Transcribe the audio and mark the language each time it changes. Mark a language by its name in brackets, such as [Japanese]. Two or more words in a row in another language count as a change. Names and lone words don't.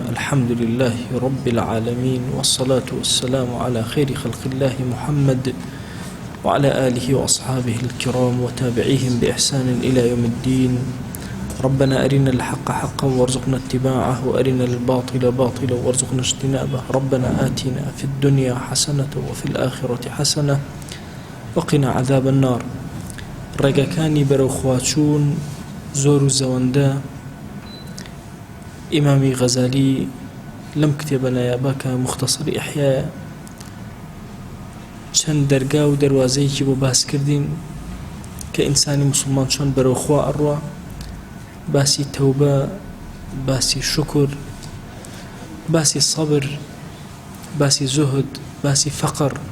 [Arabic] الحمد لله رب العالمين، والصلاة والسلام على خير خلق الله محمد وعلى آله وأصحابه الكرام وتابعيهم بإحسان إلى يوم الدين. ربنا أرنا الحق حقا وارزقنا اتباعه، وأرنا الباطل باطلا وارزقنا اجتنابه. ربنا آتنا في الدنيا حسنة وفي الآخرة حسنة وقنا عذاب النار. [Central Kurdish] ڕێگەکانی بەرەوخواچوون زۆر و زەوەندە ئیمامی غەزالی لەم کتێبە نایابە کە مختصری ئیحیایە چەند دەرگا و دەروازەیەکی بۆ باس کردین کە ئینسانی موسڵمان چۆن بەرەوخوا ئەڕوا، باسی تەوبە، باسی شکر، باسی سەبر، باسی زوهد، باسی فەقر.